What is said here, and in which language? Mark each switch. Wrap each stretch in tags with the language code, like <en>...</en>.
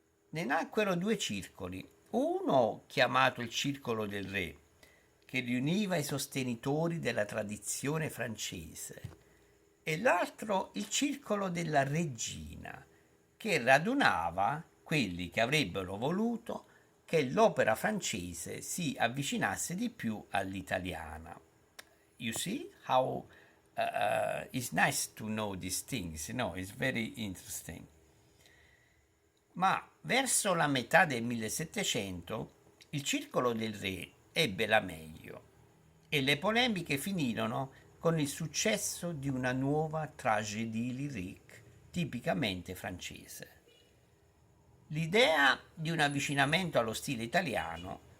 <it>Ne nacquero 2 circoli, uno chiamato il Circolo del Re, che riuniva i sostenitori della tradizione francese, e l'altro il Circolo della Regina, che radunava quelli che avrebbero voluto che l'opera francese si avvicinasse di più all'italiana.</it> <en>You see how it's nice to know these things, it's very interesting.</en> <it>Ma verso la metà del 1700 il Circolo del Re ebbe la meglio e le polemiche finirono con il successo di una nuova tragédie lyrique tipicamente francese. L'idea di un avvicinamento allo stile italiano</it>